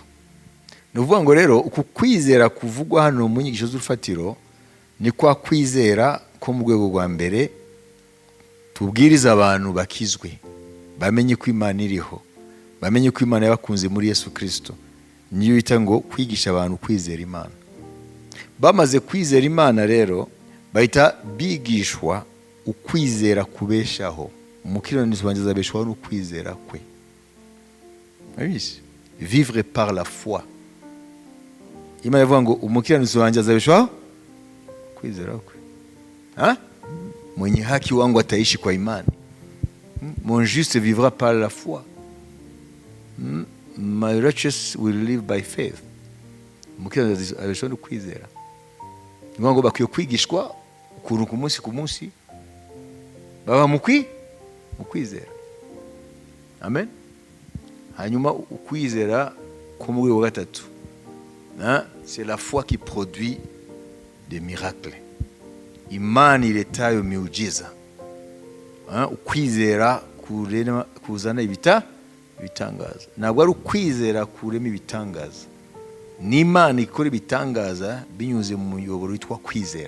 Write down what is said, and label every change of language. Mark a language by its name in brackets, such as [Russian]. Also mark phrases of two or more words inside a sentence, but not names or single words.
[Kinyarwanda] Ni ukuvuga ngo rero uku kwizera kuvugwa hano mu nyigisho z'urufatiro ni kwa kwizera ko mu rwego rwa mbere tubwiriza abantu bakizwe, bamenye ko Imana iriho, bamenye ko Imana yabakunze muri Yesu Kristo. Niyo yita ngo kwigisha abantu kwizera Imana. Bamaze kwizera Imana rero bahita bigishwa ukwizera kubeshaho. Umukiranutsi wanjye azabeshwaho n'ukwizera kwe. [French] Vivre par la foi. [Kinyarwanda] Imana ivuga ngo umukiranutsi wanjye azabeshwaho kwizera kwe. [Swahili] Mwenye haki wangu ataishi kwa imani. [French] Mon juste vivra par la foi. [English] My righteous will live by faith. [Kinyarwanda] Umukiranutsi azabeshwaho n'ukwizera. Ni ngo bakwiye kwigishwa ukuntu ku munsi ku munsi baba mu kwizera. Amen. Hanyuma ukwizera ko mu rwego gatatu, [French] c'est la foi qui produit des miracles. [Swahili] Imana iletayo miujiza. [Kinyarwanda] Ukwizera kuzana ibitangaza. Ntabwo ari ukwizera kurema ibitangaza. Ni Imana ikora ibitangaza binyuze mu muyoboro witwa kwizera.